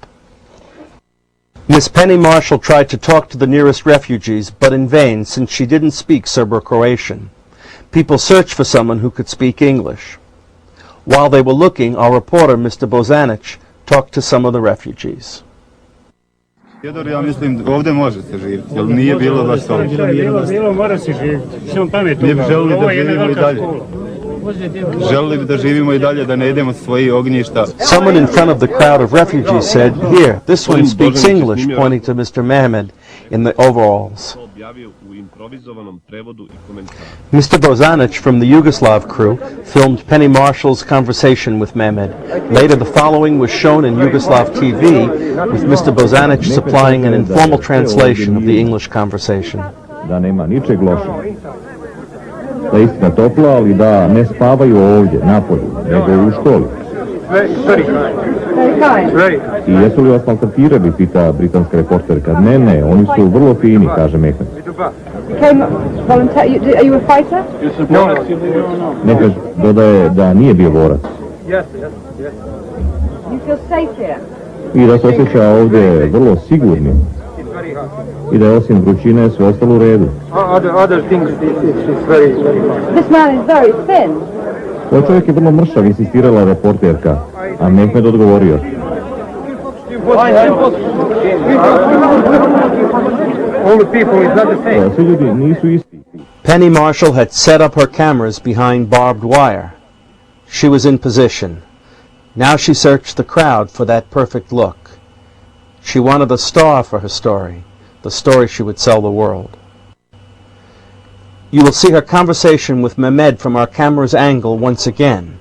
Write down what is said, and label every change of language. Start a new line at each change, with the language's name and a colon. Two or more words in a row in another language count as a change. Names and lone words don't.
English: Miss Penny Marshall tried to talk to the nearest refugees, but in vain, since she didn't speak Serbo-Croatian. People searched for someone who could speak English. While they were looking, our reporter, Mr. Bozanic, talked to some of the refugees.
Bosnian: Ja mislim ovdje može se živjeti, jer nije bilo baš to. Bilo mora se živjeti. Mi bi želili da živimo i dalje. Želili bi da živimo i dalje, da ne idemo s svojih ognjišta.
English: Someone in front of the crowd of refugees said, "Here, this one speaks English," pointing to Mr. Mehmed in the overalls. Mr. Bozanic from the Yugoslav crew filmed Penny Marshall's conversation with Mehmed. Later, the following was shown in Yugoslav TV, with Mr. Bozanic supplying an informal translation of the English conversation.
Serbian: Da nema ničeg lošeg. Da je istina topla, ali da ne spavaju ovdje, napolju, nego u školi. I jesu li vas maltretirali, pita britanska reporterka. Ne, oni su vrlo fini, kaže Mehmed.
English: Are you a fighter?
Serbian: Mehmed dodaje da nije bio borac.
English: You feel safe here?
Serbian: I da se osjeća ovdje vrlo sigurnim. I da je osim vrućine sve ostalo u redu.
English: Other things, it's very hard. This man is very thin.
Serbian: Ovaj čovjek je vrlo mršav, insistirala reporterka, a Mehmed odgovorio. Svi ljudi nisu isti.
English: Penny Marshall had set up her cameras behind barbed wire. She was in position. Now she searched the crowd for that perfect look. She wanted a star for her story, the story she would sell the world. You will see her conversation with Mehmed from our camera's angle once again.